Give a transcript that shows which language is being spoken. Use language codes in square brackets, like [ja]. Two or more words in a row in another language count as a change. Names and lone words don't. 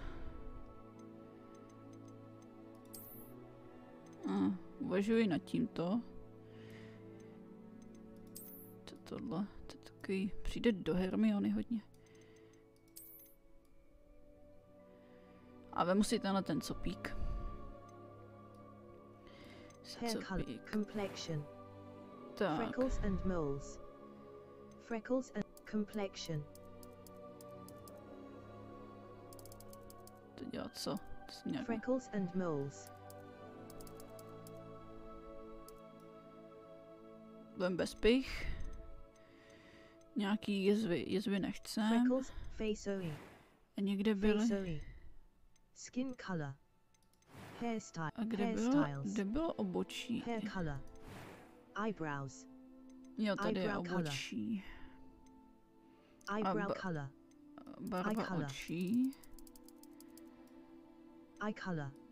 [cs] Uvažuji nad tímto. Tohle, to je takový, přijde do Hermiony hodně. A vemu si tenhle ten copík. [en] Hair color, complexion. [cs] Tak. [en] Freckles and moles. Freckles and complexion. [cs] To dělá co? [en] Freckles and moles. [cs] Budem bez pich. Nějaký jezvy nechcem. [en] Freckles, faceory. [cs] A někde byly. [en] Skin color. Hairstyle. [cs] A kde bylo obočí? [en] Hair color. Eyebrows. [cs] Jo, tady je obočí. [en] Eyebrow color. [cs] Barva očí. [en] Eye color.